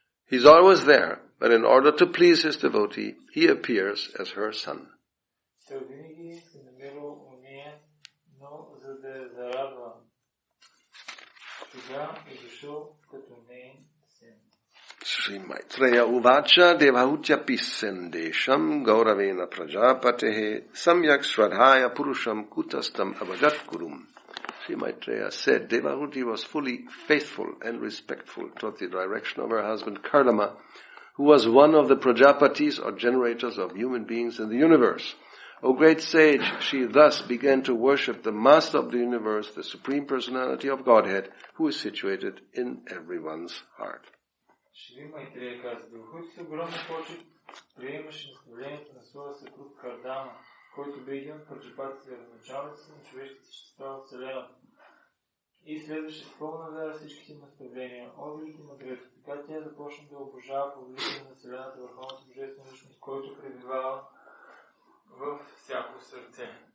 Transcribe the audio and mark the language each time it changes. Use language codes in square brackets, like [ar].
[en] He's always there, but in order to please his devotee, he appears as her son. [bg] Той винаги се намира у нея, но за да я зарадва. Сега е дошъл като неин син. [sa] Sri Maitreya Uvacha Devahutyapi Sendesham Gauravena Prajapatehe Samyak Shradhaya Purusham Kutastam Avajat Kurum. [en] Sri Maitreya said Devahuti was fully faithful and respectful toward the direction of her husband Kardama, who was one of the Prajapatis or generators of human beings in the universe. O great sage, she thus began to worship the Master of the universe, the Supreme Personality of Godhead, who is situated in everyone's heart. [bg] Шри Майтрея каза, Девахути с огромна почет приемаше наставлението на своя съпруг Кардама, който бе един от праджапатите началници на човешките същества от Вселената. И следваше с пълна вяра всичките наставления. О, велики мъдрец, така тя започна да обожава повелителя на Вселената, върховната божествена личност, който пребивава във всяко сърце.